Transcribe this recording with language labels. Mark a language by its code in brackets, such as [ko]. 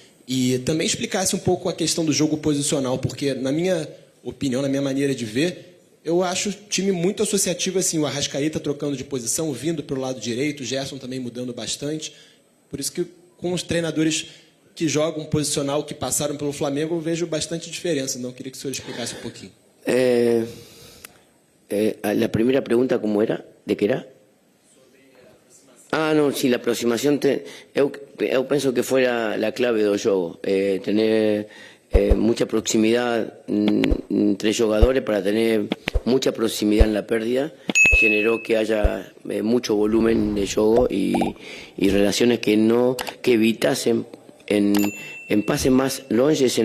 [pt] e também explicasse um pouco a questão do jogo posicional, porque na minha opinião, na minha maneira de ver, eu acho o time muito associativo, assim, o Arrascaeta trocando de posição, vindo para o lado direito, o Gerson também mudando bastante, por isso que com os treinadores que jogam posicional, que passaram pelo Flamengo, eu vejo bastante diferença. Então, queria que o senhor explicasse um pouquinho. [es] La primera pregunta, ¿cómo era? ¿De qué era? Ah, no, sí, la aproximación. [pt] Eu penso que [es] fuera la clave [pt] do jogo. [es] Tener mucha proximidad entre jugadores para tener mucha proximidad en la pérdida. Generó que haya mucho volumen de juego y relaciones que evitasen en pases más longes.